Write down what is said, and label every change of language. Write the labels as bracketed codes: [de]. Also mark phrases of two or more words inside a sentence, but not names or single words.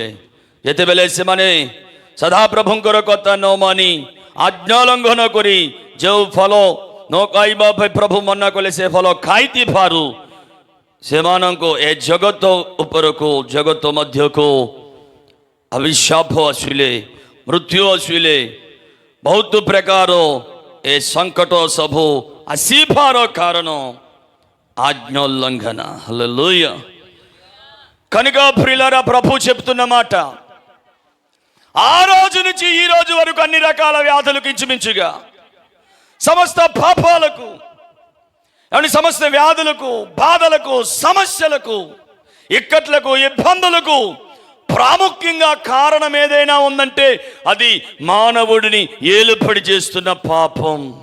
[or] ଯେତେବେଳେ ସେମାନେ ସଦାପ୍ରଭୁଙ୍କର କଥା ନ ମାନି ଆଜ୍ଞା ଲଙ୍ଘନ କରି ଯେଉଁ ଫଳ ନ ଖାଇବା ପାଇଁ ପ୍ରଭୁ ମନା କଲେ ସେ ଫଳ ଖାଇଥିବାରୁ ସେମାନଙ୍କୁ ଏ ଜଗତ ଉପରକୁ, ଜଗତ ମଧ୍ୟକୁ ଅଭିଶାପ ଆସିଲେ, ମୃତ୍ୟୁ ଆସିଲେ, ବହୁତ ପ୍ରକାର ଏ ସଙ୍କଟ ସବୁ ଆସିବାର କାରଣ [te] ఆజ్ఞ ఉల్లంఘన. హల్లెలూయా. కనుక ప్రియులారా ప్రభు చెప్తున్న మాట, ఆ రోజు నుంచి ఈ రోజు వరకు అన్ని రకాల వ్యాధులకు ఇంచుమించుగా సమస్త పాపాలకు, సమస్త వ్యాధులకు, బాధలకు, సమస్యలకు, ఇక్కట్లకు, ఇబ్బందులకు ప్రాముఖ్యంగా కారణం ఏదైనా ఉందంటే అది మానవుడిని ఏలుబడి చేస్తున్న పాపం.